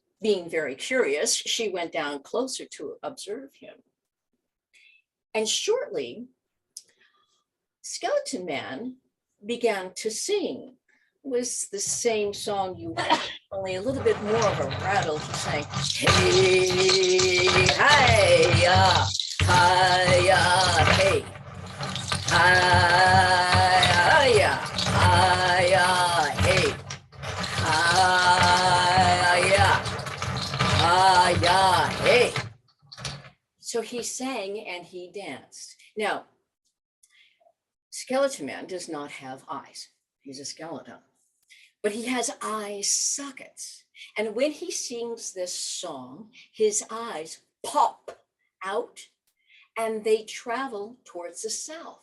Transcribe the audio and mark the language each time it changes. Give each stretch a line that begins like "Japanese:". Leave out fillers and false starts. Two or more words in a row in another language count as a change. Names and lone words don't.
English: Being very curious, she went down closer to observe him. And shortly, Skeleton Man began to sing. It was the same song you heard, only a little bit more of a rattle. He sang, hey, hi-ya, hi-ya, hey, hi-ya, hi-ya, hey, hi-ya, hi-ya, hey. So he sang and he danced. Now, Skeleton Man does not have eyes. He's a skeleton, but he has eye sockets. And when he sings this song, his eyes pop out and they travel towards the south.